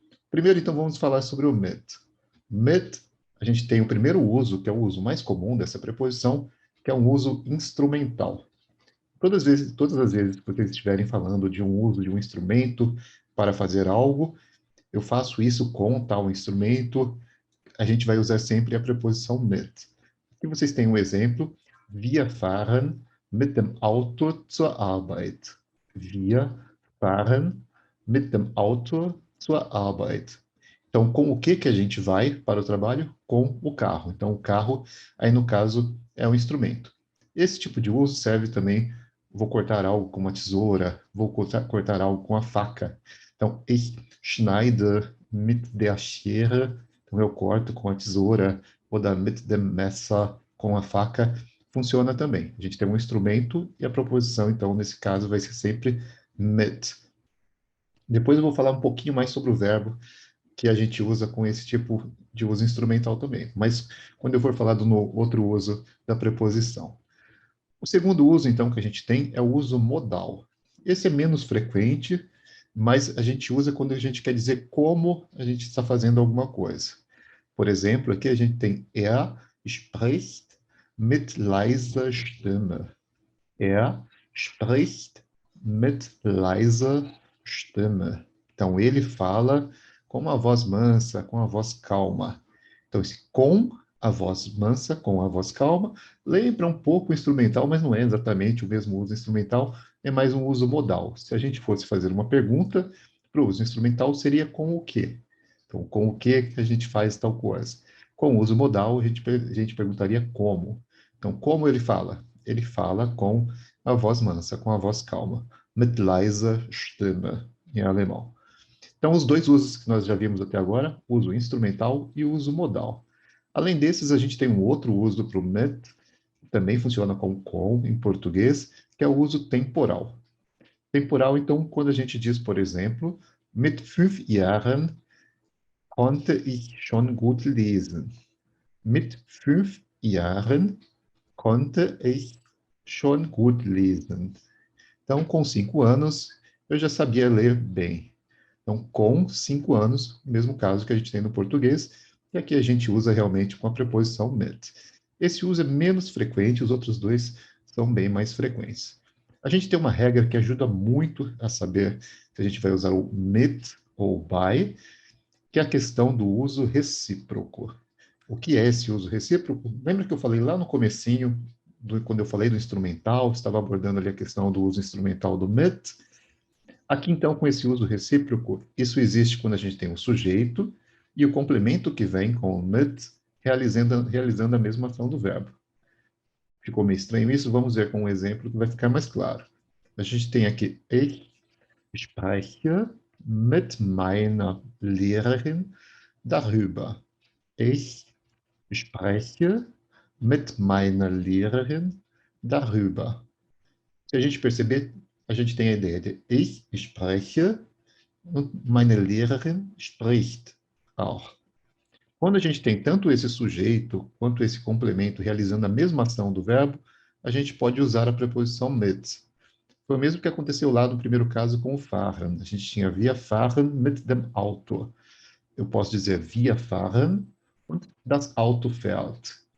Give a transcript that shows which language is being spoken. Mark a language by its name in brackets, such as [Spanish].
[Portuguese] Primeiro, então, vamos falar sobre o mit. Mit, a gente tem o primeiro uso, que é o uso mais comum dessa preposição, que é um uso instrumental. Todas as vezes que vocês estiverem falando de um uso de um instrumento para fazer algo, eu faço isso com tal instrumento, a gente vai usar sempre a preposição mit. Aqui vocês têm um exemplo. [German] Wir fahren mit dem Auto zur Arbeit. Wir fahren mit dem Auto zur Arbeit. [Portuguese] Então, com o que a gente vai para o trabalho? Com o carro. Então, o carro, aí no caso, é um instrumento. Esse tipo de uso serve também, vou cortar algo com uma tesoura, vou cortar algo com a faca. Então, [German] ich schneide mit der Schere. [Portuguese] Então, eu corto com a tesoura, ou da [German] mit dem Messer, [Portuguese] com a faca. Funciona também. A gente tem um instrumento e a proposição, então, nesse caso, vai ser sempre mit. Depois eu vou falar um pouquinho mais sobre o verbo que a gente usa com esse tipo de uso instrumental também. Mas quando eu for falar do outro uso da preposição. O segundo uso, então, que a gente tem é o uso modal. Esse é menos frequente, mas a gente usa quando a gente quer dizer como a gente está fazendo alguma coisa. Por exemplo, aqui a gente tem [German] spricht mit leiser Stimme. Er spricht mit leiser Stimme. [Portuguese] Então, ele fala com uma voz mansa, com a voz calma. Então, esse com a voz mansa, com a voz calma, lembra um pouco o instrumental, mas não é exatamente o mesmo uso instrumental, é mais um uso modal. Se a gente fosse fazer uma pergunta, para o uso instrumental seria com o quê? Então, com o que a gente faz tal coisa? Com o uso modal, a gente perguntaria como. Então, como ele fala? Ele fala com a voz mansa, com a voz calma. [German] Mit leiser Stimme, [Portuguese] em alemão. Então, os dois usos que nós já vimos até agora, o uso instrumental e o uso modal. Além desses, a gente tem um outro uso para o mit, que também funciona com em português, que é o uso temporal. Temporal, então, quando a gente diz, por exemplo, [German] mit 5 Jahren konnte ich schon gut lesen. Mit 5 Jahren konnte ich schon gut lesen. [Portuguese] Então, com 5 anos, eu já sabia ler bem. Então, com 5 anos, mesmo caso que a gente tem no português, e aqui a gente usa realmente com a preposição mit. Esse uso é menos frequente, os outros dois são bem mais frequentes. A gente tem uma regra que ajuda muito a saber se a gente vai usar o mit ou by, que é a questão do uso recíproco. O que é esse uso recíproco? Lembra que eu falei lá no comecinho, quando eu falei do instrumental, estava abordando ali a questão do uso instrumental do mit? Aqui, então, com esse uso recíproco, isso existe quando a gente tem o sujeito e o complemento que vem com o mit realizando a mesma ação do verbo. Ficou meio estranho isso? Vamos ver com um exemplo que vai ficar mais claro. [German] A gente tem aqui, ich spreche mit meiner Lehrerin darüber. Ich spreche mit meiner Lehrerin darüber. [Portuguese] Se a gente perceber, a gente tem a ideia de [German] ich spreche und meine Lehrerin spricht auch. [Portuguese] Quando a gente tem tanto esse sujeito quanto esse complemento realizando a mesma ação do verbo, a gente pode usar a preposição mit. Foi o mesmo que aconteceu lá no primeiro caso com o fahren. A gente tinha [German] wir fahren mit dem Auto. [Portuguese] Eu posso dizer [German] wir fahren und das Auto fährt.